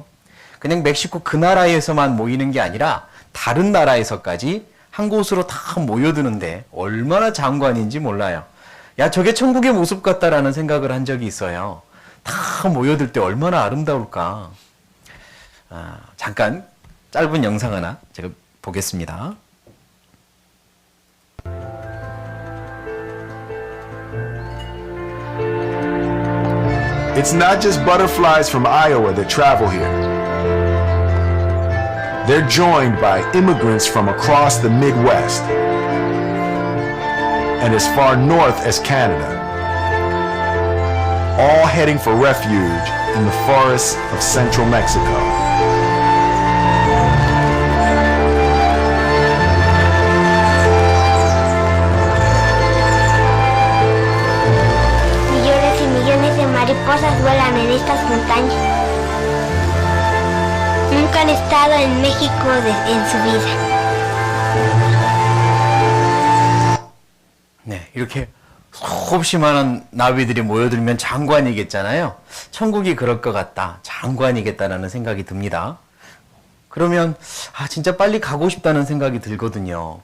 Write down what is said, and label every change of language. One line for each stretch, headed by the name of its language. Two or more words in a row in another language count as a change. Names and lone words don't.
Korean: 그냥 멕시코 그 나라에서만 모이는 게 아니라 다른 나라에서까지 한 곳으로 다 모여드는데 얼마나 장관인지 몰라요. 야, 저게 천국의 모습 같다라는 생각을 한 적이 있어요. 다 모여들 때 얼마나 아름다울까. 잠깐 짧은 영상 하나 제가 보겠습니다.
English: It's not just butterflies from Iowa that travel here. They're joined by immigrants from across the Midwest and as far north as Canada, all heading for refuge in the forests of central Mexico.
Spanish: Millones y millones de mariposas vuelan en estas montañas. Nunca han estado en México en su vida.
Korean: 네, 이렇게 수없이 많은 나비들이 모여들면 장관이겠잖아요. 천국이 그럴 것 같다. 장관이겠다라는 생각이 듭니다. 그러면 진짜 빨리 가고 싶다는 생각이 들거든요.